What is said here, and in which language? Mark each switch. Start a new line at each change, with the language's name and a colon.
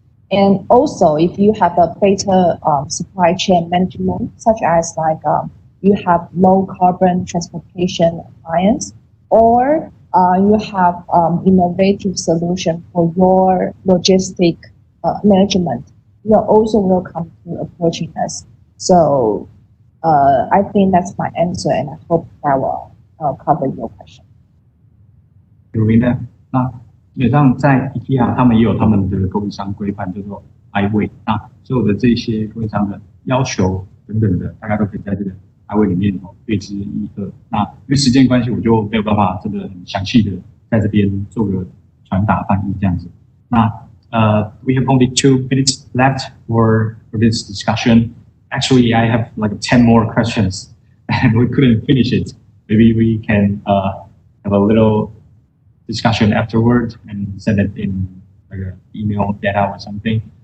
English: And also, if you have a better supply chain management, such as like you have low carbon transportation appliance, or you have innovative solution for your logistic management, you are also welcome to approaching us. So I think that's my answer, and I hope that will cover your question.
Chinese: 有明白。那基本上在 IKEA 他们也有他们的供应商规范，叫做 I-Way。那所有的这些供应商的要求等等的，大家都可以在这个 I-Way 里面对之一二。那因为时间关系，我就没有办法真的很详细的在这边做个传达翻译这样子。
English: 那we have only 2 minutes left for this discussion. Actually, I have like 10 more questions, and we couldn't finish it. Maybe we can have a little discussion afterward and send it in like an email data or something.